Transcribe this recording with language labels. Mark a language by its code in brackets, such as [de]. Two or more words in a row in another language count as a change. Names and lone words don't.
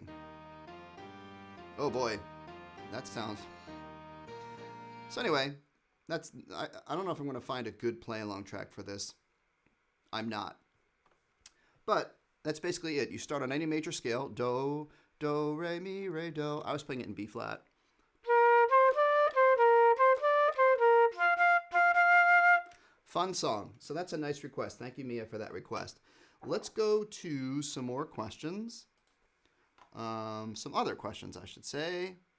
[en] Oh boy, that sounds. So anyway, I don't know if I'm going to find a good play-along track for this. I'm not. But that's basically it. You start on any major scale. Do, do, re, mi, re, do. I was playing it in B flat. Fun song. So that's a nice request. Thank you, Mia, for that request. Let's go to some more questions. Some other questions, I should say.